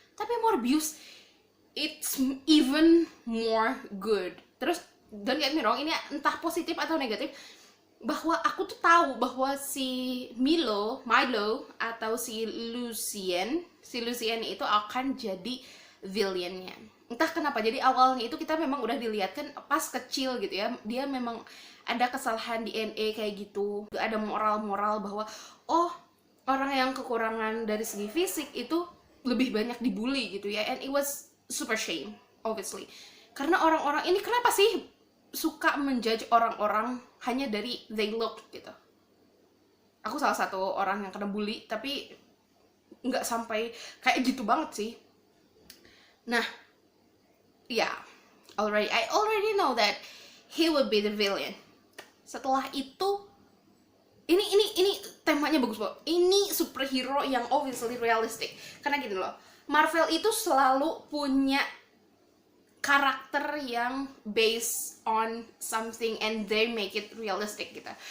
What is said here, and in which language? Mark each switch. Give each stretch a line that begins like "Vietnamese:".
Indonesian: Tapi
English: Morbius, it's even more good.
Indonesian: Terus,
English: don't get me wrong,
Indonesian: ini entah positif atau negatif, bahwa aku tuh tahu bahwa si Milo atau si Lucien itu akan jadi villainnya. Entah kenapa, jadi awalnya itu kita memang udah dilihatkan pas kecil gitu ya, dia memang ada kesalahan DNA kayak gitu, ada moral bahwa orang yang kekurangan dari segi fisik itu lebih banyak dibully gitu ya,
English: and it was super shame obviously,
Indonesian: karena orang-orang ini kenapa sih suka menjudge orang-orang hanya dari
English: they look
Indonesian: gitu. Aku salah satu orang yang kena bully, tapi nggak sampai kayak gitu banget sih.
English: Nah, I already know that he will be the villain.
Indonesian: Setelah itu, ini temanya bagus banget. Ini superhero yang obviously realistic. Karena gini loh, Marvel itu selalu punya karakter yang
English: based on something and they make it realistic
Indonesian: gitu.